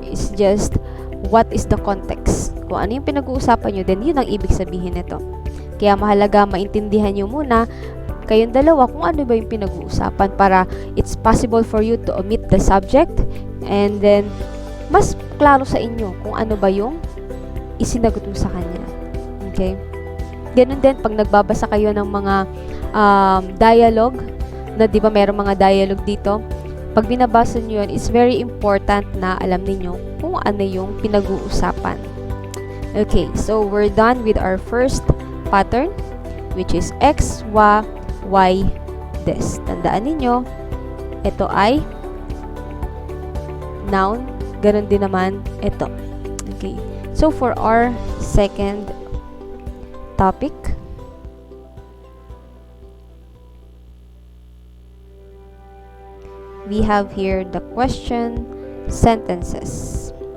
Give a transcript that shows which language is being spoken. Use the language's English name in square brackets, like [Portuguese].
[English] It's just what is the context. [Filipino] Kung ano yung pinag-uusapan nyo, then yun ang ibig sabihin nito. Kaya mahalaga maintindihan nyo muna kayong dalawa kung ano ba yung pinag-uusapan para [English] it's possible for you to omit the subject and then [Filipino] mas klaro sa inyo kung ano ba yung isinagot mo sa kanya. Okay? Ganun din pag nagbabasa kayo ng mga dialogue, na di ba mayroong mga dialogue dito, pag binabasa nyo yun, [English] it's very important [Filipino] na alam niyo kung ano yung pinag-uusapan. [English] Okay, so we're done with our first pattern, which is X, Y, des. [Filipino] Tandaan ninyo, ito ay noun, ganun din naman ito. [English] Okay, so for our second topic, we have here the question sentences.